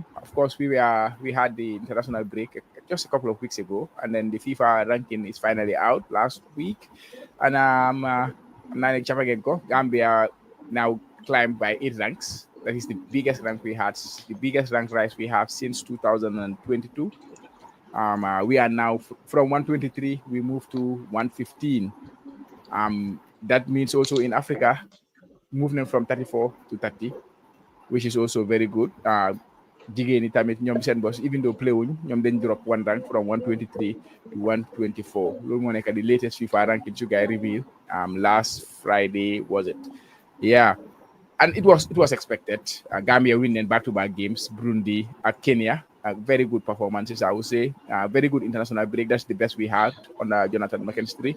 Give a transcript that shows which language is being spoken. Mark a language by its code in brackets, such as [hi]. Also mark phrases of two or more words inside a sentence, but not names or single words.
[en] Of course, we had the international break just a couple of weeks ago, and then the FIFA ranking is finally out last week. And Gambia now climbed by 8 ranks. That is the biggest rank we had, the biggest rank rise we have since 2022. We are now from 123, we moved to 115. That means also in Africa, moving from 34 to 30. Which is also very good. [wo] Jigéen tamit ñoom seen [en] boss even though play [wo] wuñ ñoom dañ [en] drop 1 rank from 123 to 124 [wo] loolu moo nekk [en] the latest FIFA ranking you guys reveal last Friday was it. Yeah, and it was expected. Gambia winning back-to-back games, Burundi and Kenya, very good performances I would say. Very good international break, that's the best we had on Jonathan McKinstry.